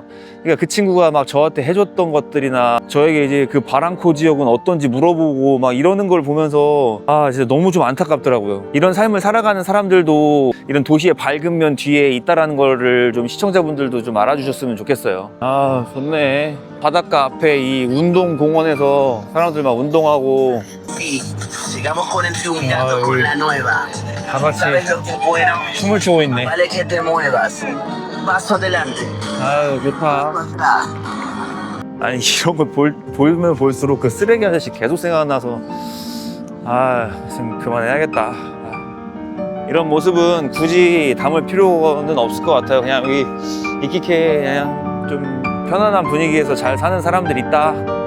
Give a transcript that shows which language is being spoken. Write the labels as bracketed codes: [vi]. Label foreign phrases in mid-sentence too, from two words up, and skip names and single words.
[ko] 그러니까 그 친구가 막 저한테 해줬던 것들이나 저에게 이제 그 바랑코 지역은 어떤지 물어보고 막 이러는 걸 보면서 진짜 너무 좀 안타깝더라고요. 이런 삶을 살아가는 사람들도 이런 도시의 밝은 면 뒤에 있다라는 거를 좀 시청자분들도 좀 알아주셨으면 좋겠어요. 좋네. 바닷가 앞에 이 운동공원에서 사람들 막 운동하고 [es] Sí, sigamos conectando con la nueva. [ko] 다 같이 [es] ¿Sabes lo que es bueno? [ko] 춤을 추고 있네. [es] Vale que te muevas. Paso adelante. [ko] 아유 좋다. [es] Paso atrás. [ko] 아니 이런 걸 보면 볼수록 그 쓰레기 아저씨 계속 생각나서 아 지금 그만해야겠다. 아, 이런 모습은 굳이 담을 필요는 없을 것 같아요. 그냥 여기 이키케 그냥 좀 편안한 분위기에서 잘 사는 사람들 있다.